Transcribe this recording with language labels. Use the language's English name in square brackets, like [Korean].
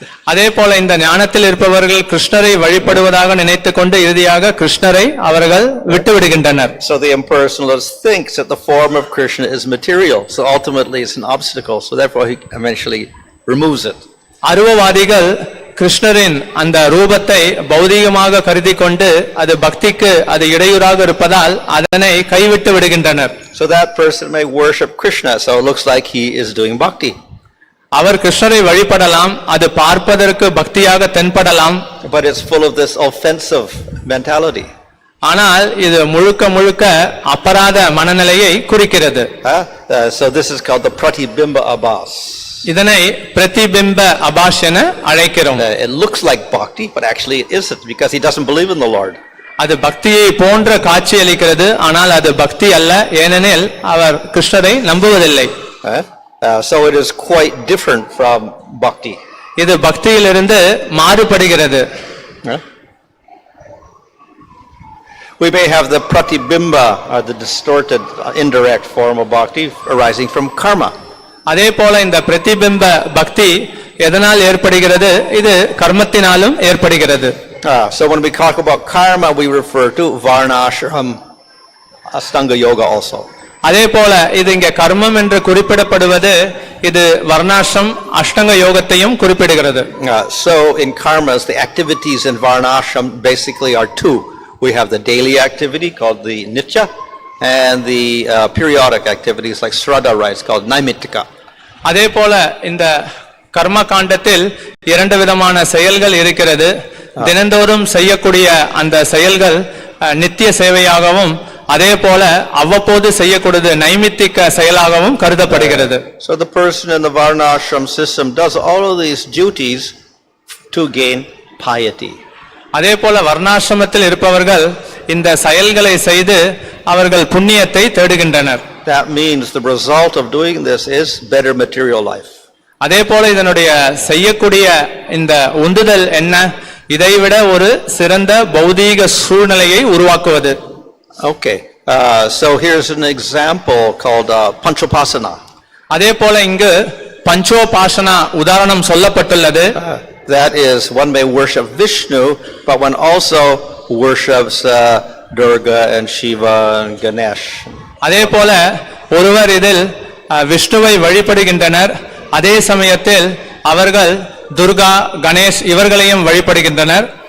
[Tamil] அதே போல இந்த ஞானத்தில் இருப்பவர்கள் கிருஷ்ணரை வழிபடுவதாக நினைத்துக் கொண்டு இறுதியாக கிருஷ்ணரை அவர்கள் விட்டுவிடுகின்றனர். [English] So the impersonalist thinks that the form of Krishna is material, so ultimately it's an obstacle, so therefore he eventually removes it. [Tamil] அருவவாதிகள் கிருஷ்ணரின் அந்த ரூபத்தை பௌதீகமாக கருதி கொண்டு அது பக்திக்கு அது இடையூறாக இருப்பதால் அதனை கைவிட்டு விடுகின்றனர். [English] So that person may worship Krishna, so it looks like he is doing bhakti. [Tamil] அவர் கிருஷ்ணரை வழிபடலாம், அது பார்ப்பதற்கு பக்தியாக தென்படலாம். [English] But it's full of this offensive mentality. [Tamil] ஆனால் இது முழுக்க முழுக்க அபராத மனநிலையை குறிக்கிறது. [English] So this is called the pratibimba abhas. [Tamil] இதனை பிரதிபிம்ப அபாஷ் என அழைக்கிறோம். [English] It looks like bhakti, but actually it isn't, because he doesn't believe in the Lord. [Tamil] அது பக்தியை போன்ற காட்சி அளிக்கிறது, ஆனால் அது பக்தி அல்ல, ஏனெனில் அவர் கிருஷ்ணரை நம்புவதில்லை. [English] So it is quite different from bhakti. [Tamil] இது பக்தியிலிருந்து மாறுபடுகிறது. [English] We may have the pratibimba, or the distorted, indirect form of bhakti arising from karma. [Tamil] அதே போல இந்த பிரதிபிம்ப பக்தி எதனால் ஏற்படுகிறது? இது கர்மத்தினாலும் ஏற்படுகிறது. [English] So when we talk about karma, we refer to varna, ashram, astanga yoga also. [Tamil] அதே போல இது இங்க கர்மம் என்று குறிப்பிடப்படுவது இது வர்ணாசிரம் அஷ்டங்க யோகத்தையும் குறிப்பிடுகிறது. [English] So in karmas, the activities in varnashram basically are two. We have the daily activity called the nitya, and the periodic activities like shraddha rites called naimittika. [Tamil] அதே போல இந்த கர்ம காண்டத்தில் இரண்டு விதமான செயல்கள் இருக்கிறது. தினந்தோறும் செய்யக்கூடிய அந்த செயல்கள் நித்திய சேவையாகவும் அதே போல அவ்வப்போது செய்யக்கூடியது நைமித்திக செயலாகவும் கருதப்படுகிறது. [English] So the person in the varnashram system does all of these duties to gain piety. [Tamil] அதே போல வர்ணாசிரமத்தில் இருப்பவர்கள் இந்த செயல்களை செய்து அவர்கள் புண்ணியத்தை தேடுகின்றனர். [English] That means the result of doing this is better material life. [Tamil] அதே போல இதனுடைய செய்யக்கூடிய இந்த உந்துதல் என்ன? இதைவிட ஒரு சிறந்த பௌதீக சூழ்நிலையை உருவாக்குவது. [English] Okay, so here's an example called panchopasana. [Tamil] அதே போல இங்கு பஞ்சோபாசனா உதாரணம் சொல்லப்பட்டுள்ளது. [English] That is, one may worship Vishnu, but one also worships Durga and Shiva and Ganesh. [Tamil] அதே போல ஒருவர் இதில் விஷ்ணுவை வழிபடுகின்றனர், அதே சமயத்தில் அவர்கள் துர்கா கணேஷ் இவர்களையும் வழிபடுகின்றனர்.